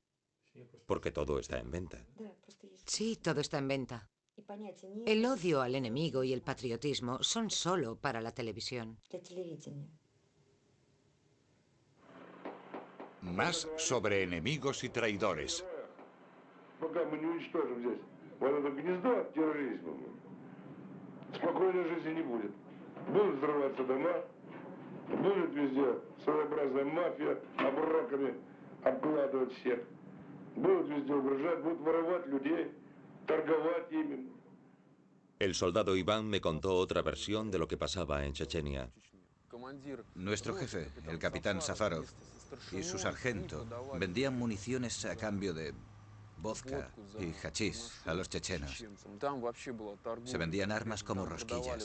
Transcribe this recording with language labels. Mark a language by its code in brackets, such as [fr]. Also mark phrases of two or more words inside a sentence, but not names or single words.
[es] Porque todo está en venta. Sí, todo está en venta. El odio al enemigo y el patriotismo son solo para la televisión. Más sobre enemigos y traidores. [ru] Пока мы не уничтожим здесь вот это гнездо терроризма, спокойной жизни не будет. Будут взрываться дома, будет везде своеобразная мафия, оброками обкладывать всех. Будут везде угрожать, будут воровать людей, торговать ими. [es] El soldado Iván me contó otra versión de lo que pasaba en Chechenia. Nuestro jefe, el capitán Safarov, y su sargento vendían municiones a cambio de vodka y hachís a los chechenos. Se vendían armas como rosquillas.